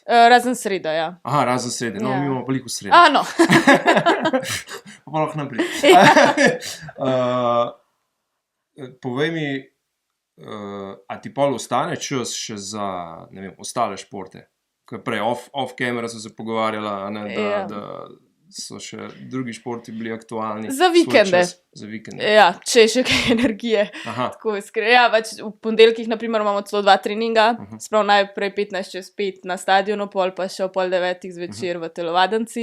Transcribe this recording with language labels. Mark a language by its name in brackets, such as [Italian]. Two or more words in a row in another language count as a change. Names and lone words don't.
[Slovenian] Razen sreda, ja. Aha, razen sreda. No, mi imamo veliko sreda. No. Pa lahko naprej. Povej mi, a ti pol ostane čas še za, ne vem, ostale športe? Kaj prej, [English] off camera [Slovenian] so se pogovarjala, ne, da so še drugi športi bili aktualni. Za vikende. Ja, če je še kaj energije. Tako iskreno. Ja, pač v ponedeljkih, naprimer, imamo celo 2 treninga, sprav najprej 15:05 na stadionu, pol pa še o 8:30 zvečer v telovadnici.